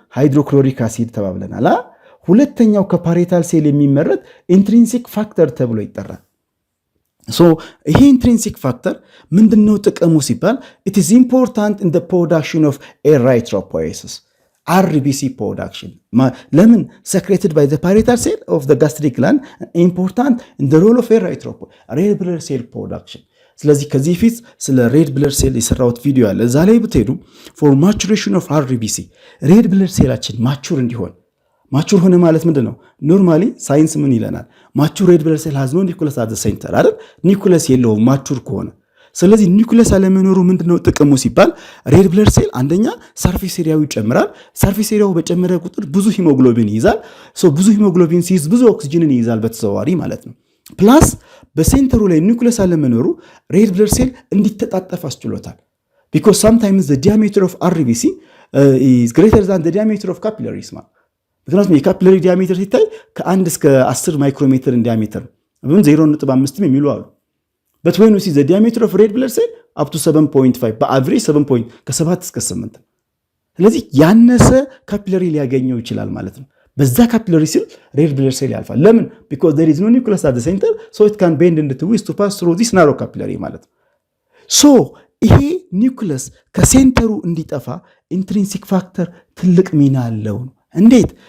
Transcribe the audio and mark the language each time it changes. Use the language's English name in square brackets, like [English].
[Amharic] ሃይድሮክሎሪክ አሲድ ተባብለናል። ሁለተኛው ከፓሬታል ሴል የሚመረት ኢንትሪንሲክ ፋክተር ተብሎ ይጠራል። ይሄ ኢንትሪንሲክ ፋክተር ምንድነው ጥቅሙ ሲባል [English] it is important in the production of erythropoiesis RBC production. [Amharic] ለምን? [English] secreted by the parietal cell of the gastric gland, important in the role of erythropoiesis, red blood cell production. [Amharic] ስለዚህ ከዚህ ፊት ስለ ሬድ ብለድ ሴል የሰራሁት ቪዲዮ አለ። እዛ ላይ ብትሄዱ [English] for maturation of RBC [Amharic] ሬድ ብለድ ሴላችን ማቹር እንዲሆን፣ ማቹር ሆነ ማለት ምንድነው? ኖርማሊ ሳይንስ ምን ይለናል? [English] ማቹር ሬድ ብለድ ሴል has no nucleus at the center አይደል? [Amharic] ኒኩለስ የለውም ማቹር ከሆነ። ስለዚህ ኒኩለስ አለመኖሩ ምንድነው ጥቅሙ ሲባል ሬድ ብለድ ሴል አንደኛ ሰርፌስ ኤሪያው ይጨምራል። ሰርፌስ ኤሪያው በጨመረ ቁጥር ብዙ ሂሞግሎቢን ይይዛል። ብዙ ሂሞግሎቢን ሲይዝ ብዙ ኦክሲጅንን ይይዛል በተዘዋዋሪ ማለት ነው። ፕላስ በሴንተሩ ላይ ኒኩለስ አለመኖሩ ሬድ ብለድ ሴል እንዲተጣጠፍ አስችሎታል። [English] because sometimes the diameter of RBC is greater than the diameter of capillaries [Amharic] ማለት ምክንያቱም የካፒላሪ ዲያሜትር ሲታይ ከ1 እስከ 10 ማይክሮሜትር ዲያሜትር ወይም 0.5 የሚሉ አሉ። [English] but when we see the diameter of red blood cell up to 7.5 [Amharic] በአቨሬጅ 7 ከ7 እስከ 8 ስለዚህ ያነሰ ካፒላሪ ሊያገኘው ይችላል ማለት ነው። በዛ ካፒላሪ ሴል ሬድ ብለድ ሴል ያልፋል። ለምን? [English] because there is no nucleus at the center so it can bend into twist to pass through this narrow capillary ማለት ነው። ይሄ ኒውክለስ ከሴንተሩ እንዲጠፋ ኢንትሪንሲክ ፋክተር ትልቅ ሚና አለው። እንዴት?